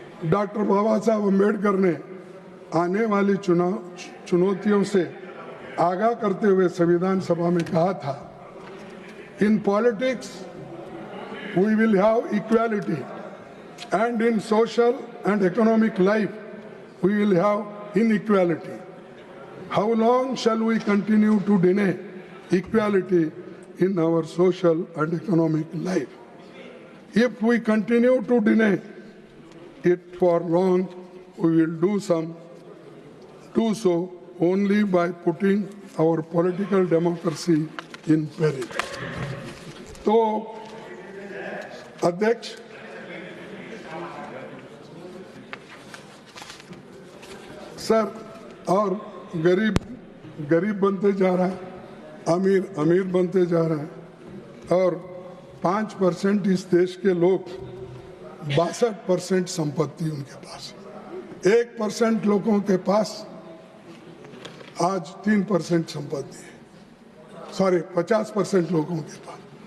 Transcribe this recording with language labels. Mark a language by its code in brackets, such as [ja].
[hi] Doctor बाबा साहब अम्बेडकर ने आने वाली चुनौतियों से आगाह करते हुए संविधान सभा में कहा था, [en] In politics we will have equality and in social and economic life we will have inequality. How long shall we continue to deny equality in our social and economic life? If we continue to deny it for long, we will do so only by putting our political democracy in peril. [hi] तो अध्यक्ष, sir, और गरीब बनते जा रहा है, अमीर बनते जा रहा है, और 5% इस देश के लोग 62% संपत्ति उनके पास, 1% लोगों के पास आज 3% संपत्ति है, सॉरी 50% लोगों के पास।